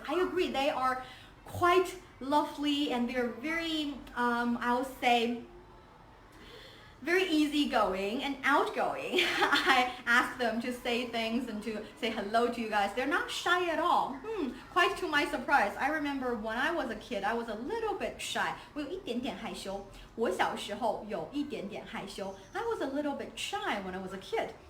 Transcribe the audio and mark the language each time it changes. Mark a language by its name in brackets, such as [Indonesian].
[English] I agree, they are quite lovely and they're very, I would say, very easygoing and outgoing. I ask them to say things and to say hello to you guys. They're not shy at all. Quite to my surprise. I remember when I was a kid, I was a little bit shy. [Chinese] 我有一点点害羞。我小时候有一点点害羞。 [English] I was a little bit shy when I was a kid.